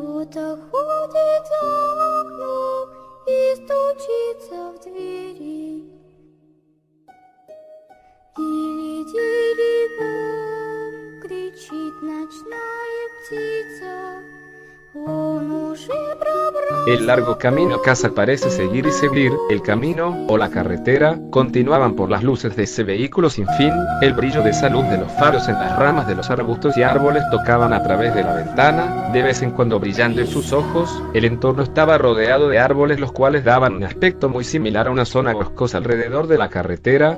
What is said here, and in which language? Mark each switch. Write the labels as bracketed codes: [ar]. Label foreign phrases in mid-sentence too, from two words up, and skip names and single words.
[ru] будто ходит за окном и стучится в двери. Дили-дили-дом, кричит ночная птица, он уже пробрался. [es] El largo camino a casa parece seguir y seguir. El camino, o la carretera, continuaban por las luces de ese vehículo sin fin. El brillo de esa luz de los faros en las ramas de los arbustos y árboles tocaban a través de la ventana, de vez en cuando brillando en sus ojos. El entorno estaba rodeado de árboles, los cuales daban un aspecto muy similar a una zona boscosa alrededor de la carretera.